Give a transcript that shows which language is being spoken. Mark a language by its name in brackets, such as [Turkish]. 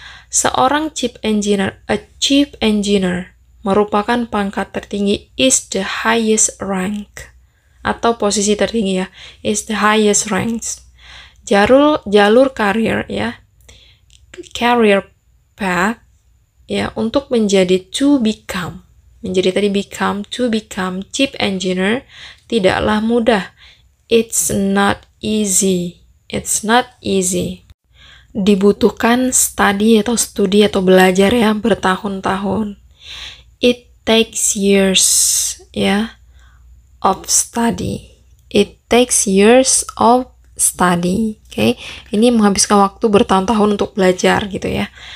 [Indonesian] Seorang chief engineer, [English] a chief engineer, [Indonesian] merupakan pangkat tertinggi, [English] is the highest rank. [Indonesian] Atau posisi tertinggi ya, [English] is the highest ranks. [Indonesian] Jalur karir ya, [English] career path [Indonesian] ya, untuk menjadi [English] to become. [Indonesian] Menjadi tadi become, [English] to become [Indonesian] chief engineer tidaklah mudah. [English] It's not easy. It's not easy. [Indonesian] Dibutuhkan studi atau belajar ya, bertahun-tahun. [English] It takes years ya, of study. It takes years of study. [Indonesian] Oke, ini menghabiskan waktu bertahun-tahun untuk belajar gitu ya.